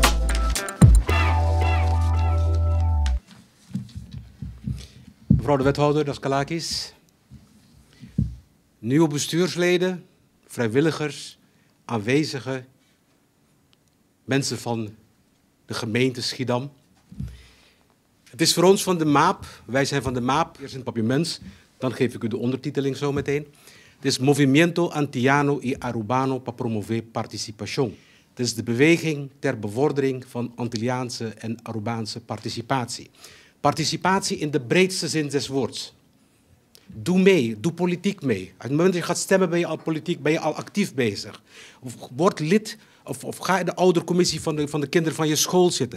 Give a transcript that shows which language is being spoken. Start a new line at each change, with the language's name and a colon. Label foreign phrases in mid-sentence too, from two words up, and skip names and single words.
Dutch: Mevrouw de wethouder Daskalakis, nieuwe bestuursleden, vrijwilligers, aanwezigen, mensen van de gemeente Schiedam. Het is voor ons van de MAAP, wij zijn van de MAAP, eerst in het papiermens, dan geef ik u de ondertiteling zo meteen. Het is Movimiento Antillano y Arubano para promover participación. Het is de beweging ter bevordering van Antilliaanse en Arubaanse participatie. Participatie in de breedste zin des woords. Doe mee, doe politiek mee. Op het moment dat je gaat stemmen ben je al politiek, ben je al actief bezig. Of word lid of ga in de oudercommissie van de kinderen van je school zitten.